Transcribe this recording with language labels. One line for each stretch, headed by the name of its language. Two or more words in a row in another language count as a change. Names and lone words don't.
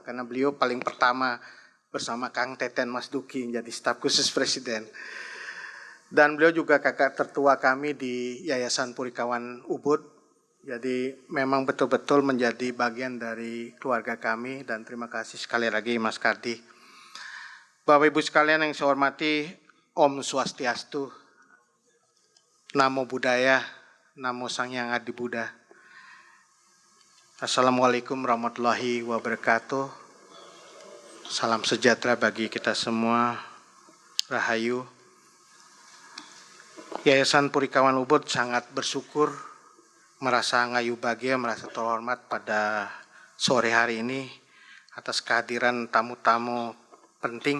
Indonesian: Karena beliau paling pertama bersama Kang Teten Mas Duki menjadi staf khusus presiden. Dan beliau juga kakak tertua kami di Yayasan Purikawan Ubud. Jadi memang betul-betul menjadi bagian dari keluarga kami dan terima kasih sekali lagi Mas Kardi. Bapak Ibu sekalian yang saya hormati,
Balinese: Om Swastiastu, Namo Buddhaya, Namo Sang Hyang Adi Buddha.
Arabic: السلام عليكم ورحمة الله وبركاته.
Indonesian: Salam sejahtera bagi kita semua. Rahayu. Yayasan Purikawan Ubud sangat bersyukur, merasa ngayu bahagia, merasa terhormat pada sore hari ini atas kehadiran tamu-tamu penting.